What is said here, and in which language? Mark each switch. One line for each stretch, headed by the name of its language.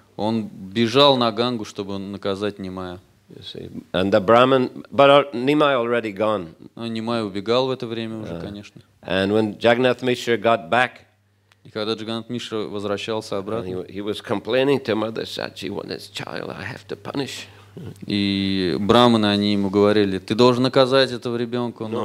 Russian: Он бежал на Гангу, чтобы наказать Нимая.
English: And the Brahman, but Nimai already gone.
Russian: Но Нимай убегал в это время уже, конечно.
English: And when Jagannath Mishra got back,
Russian: и когда Джаганнатх Мишра возвращался обратно,
English: he was complaining to Mother Sachi, "Well, this child I have to punish."
Russian: И браманы, они ему говорили, ты должен наказать этого ребенка.